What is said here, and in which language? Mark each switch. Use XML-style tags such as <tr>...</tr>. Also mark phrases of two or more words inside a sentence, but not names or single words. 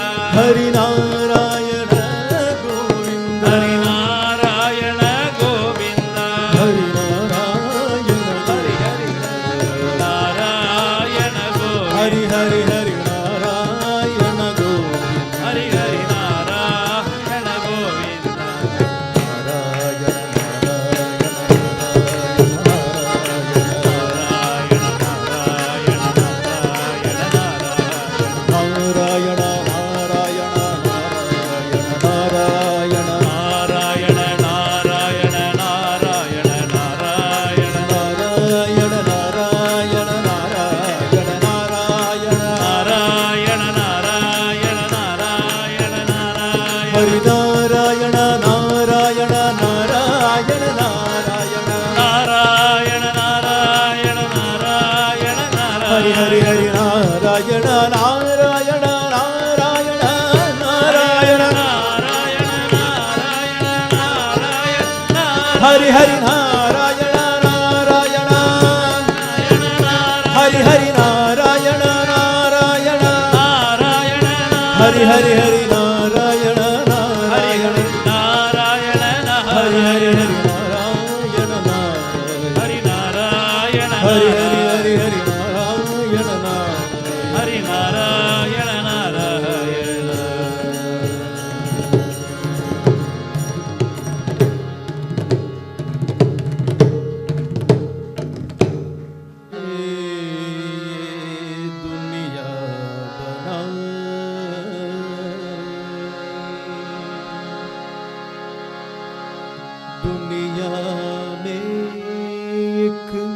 <kn>ಹರಿ ನಾರಾಯಣ ಗೋವಿಂದ ಹರಿ ನಾರಾಯಣ ಗೋವಿಂದ ಹರಿ ನಾರಾಯಣ ಹರಿ ಹರಿ ನಾರಾಯಣ ಗೋವಿಂದ ಹರಿ ಹರಿ ಹರಿ ನಾರಾಯಣ ಗೋವಿಂದ ಹರಿ ಹರಿ ನಾರಾಯಣ ಗೋವಿಂದ ನಾರಾಯಣ ನಾರಾಯಣ ನಾರಾಯಣ ನಾರಾಯಣ ನಾರಾಯಣ ನಾರಾಯಣ ನಾರಾಯಣ ನಾರಾಯಣ ನಾರಾಯಣ ನಾರಾಯಣ ನಾರಾಯಣ ನಾರಾಯಣ ನಾರಾಯಣ ನಾರಾಯಣ ನಾರಾಯಣ ನಾರಾಯಣ ನಾರಾಯಣ ಹರಿ ನಾರಾಯಣ ನಾರಾಯಣ ನಾರಾಯಣ ನಾರಾಯಣ ನಾರಾಯಣ ನಾರಾಯಣ ನಾರಾಯಣ ಹರಿ ಹರಿ ನಾರಾಯಣ ಹರಿ ನಾರಾಯಣ ನಾರಾಯಣ ನಾರಾಯಣ ನಾರಾಯಣ ನಾರಾಯಣ ನಾರಾಯಣ ನಾರಾಯಣ ಹರಿ ಹರಿ ನಾರಾಯಣ ನಾರಾಯಣ ಹರಿ ಹರಿ ನಾರಾಯಣ ನಾರಾಯಣ ನಾರಾಯಣ ಹರಿ ಹರಿ ಹರಿ ನಾರಾಯಣ ನಾರಾಯಣ ನಾರಾಯಣ ಹರಿ ಹರಿ ಹರಿ ನಾರಾಯಣ ನಾರಾಯಣ ನಾರಾಯಣ ಹರಿ ನಾರಾಯಣ ಹರಿ ಹರಿ ಹರಿ ಹರಿ ನಾರಾಯಣ ನಾರಾಯಣ ಹರಿ ನಾರಾಯಣ ನಾರಾಯಣ</kn> <hi>दुनिया बना दुनिया में एक</hi>